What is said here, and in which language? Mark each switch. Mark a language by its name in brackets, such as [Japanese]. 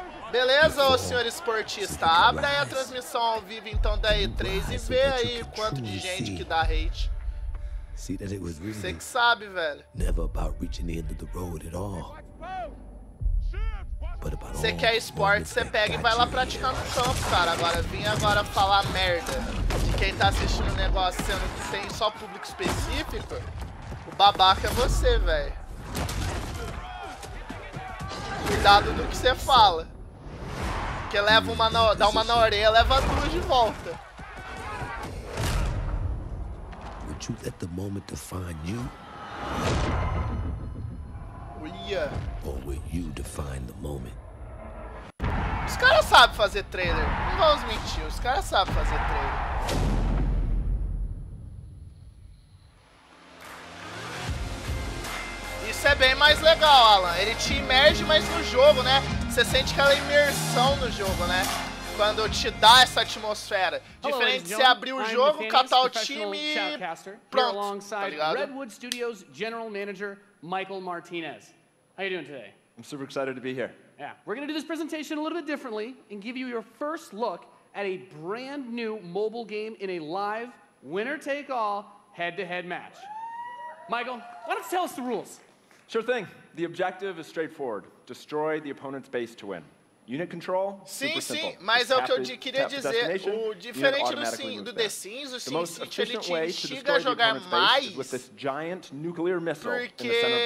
[Portuguese] Beleza, ô senhor esportista? Abre aí a transmissão ao vivo então da E3 e vê aí quanto de gente que dá hate. Você que sabe, velho. [English] Never about reaching the end of the road at all. [Portuguese] Você quer esporte, você pega e vai lá praticar no campo, cara. Agora, vim agora falar merda de quem tá assistindo o negócio sendo que tem só público específico, o babaca é você, velho. Cuidado do que você fala. Porque leva uma dá uma na orelha, leva duas de volta. [English] Would you let the moment define you? Or will you define the moment? [Portuguese] Os caras sabem fazer trailer. Não vamos mentir, os caras sabem fazer trailer. Isso é bem mais legal, Alan. Ele te imerge mais no jogo, né? Você sente aquela imersão no jogo, né? Quando te dá essa atmosfera. Diferente de você abrir o jogo, catar o time e pronto, tá ligado? [English] Redwood Studios General Manager Michael Martinez. How you doing today? I'm super excited to be here. Yeah, we're going to do this presentation a little bit differently and give you your first look at a brand new mobile game in a live, winner-take-all, head-to-head match. Michael, why don't you tell us the rules? Sure thing. The objective is straightforward. Destroy the opponent's base to win. Unit control, super simple. [Portuguese] Mas é o que eu queria dizer. O diferente do The Sims, o Sin City ele te instiga a jogar mais, porque